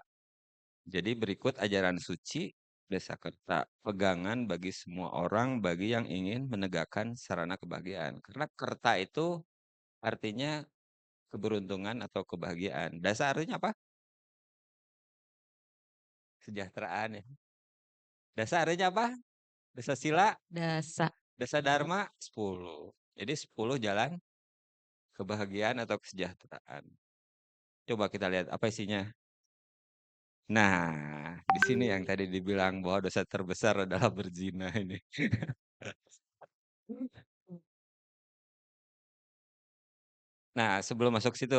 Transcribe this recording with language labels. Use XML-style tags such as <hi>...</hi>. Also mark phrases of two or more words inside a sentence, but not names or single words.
<id>Jadi berikut ajaran suci Dasakerta, pegangan bagi semua orang bagi yang ingin menegakkan sarana kebahagiaan. Karena kerta itu artinya keberuntungan atau kebahagiaan. Dasa artinya apa? Kesejahteraan ya. Dasa artinya apa? Dasa sila, Dasa. dasa dharma 10. Jadi 10 jalan kebahagiaan atau kesejahteraan. Coba kita lihat apa isinya. Nah, di sini yang tadi dibilang bahwa dosa terbesar adalah berzina ini. Nah, sebelum masuk situ.</id>